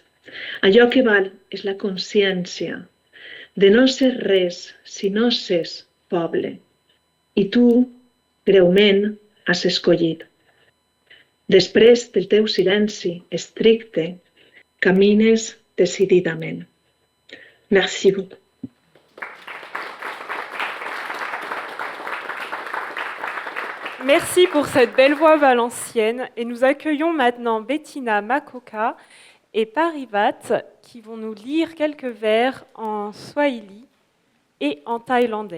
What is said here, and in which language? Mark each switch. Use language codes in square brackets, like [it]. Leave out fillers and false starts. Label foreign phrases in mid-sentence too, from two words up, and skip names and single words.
[ca] Allò que val és la consciència de no ser res si no ses poble. I tu, greument, has escollit. Després del teu silenci estricte, camines decididament. [fr] Merci beaucoup. Merci pour cette belle voix valencienne. Et nous accueillons maintenant Bettina Makoka et Parivat qui vont nous lire quelques vers en swahili et en thaïlandais.